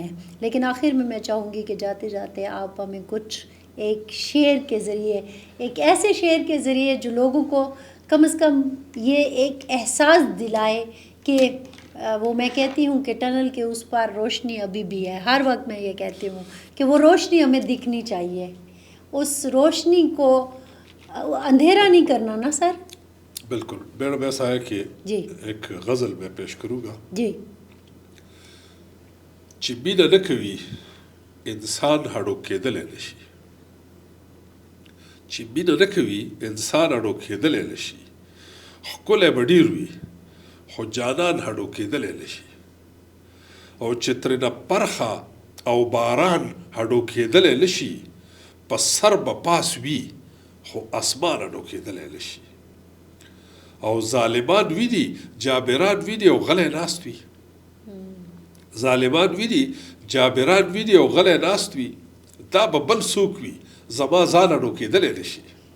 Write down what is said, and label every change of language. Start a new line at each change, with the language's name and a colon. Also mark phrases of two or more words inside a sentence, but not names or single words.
Urdu: لیکن آخر میں چاہوں گی کہ جاتے جاتے آپ ہمیں کچھ ایک شعر کے ذریعے، ایک ایسے شعر کے ذریعے جو لوگوں کو کم از کم یہ ایک احساس دلائے کہ وہ، میں کہتی ہوں کہ ٹنل کے اس پار روشنی ابھی بھی ہے. ہر وقت میں یہ کہتی ہوں کہ وہ روشنی ہمیں دکھنی چاہیے. اس روشنی کو اندھیرا نہیں کرنا نا سر. بالکل. میڈم ایسا ہے کہ جی ایک غزل میں پیش کروں گا. جی.
Pashto: چې مینه نه کوي انسان هډو کېدلی نه شي، چې مینه نه کوي انسان هډو کېدلی نه شي، ښکلی به ډېر وي خو جانان هډو کېدلی نه شي، او چې ترېنه پرخه او باران هډو کېدلی نه شي، په سر به پاس وي خو اسمان هډو کېدلی نه شي، او ظالمان ویني جابران ویني او غلی ناست وي، ظالمان ویني جابران ویني او غلی ناست وي، دا به بل څوک وي زما ځان اډو کېدلی نه شي.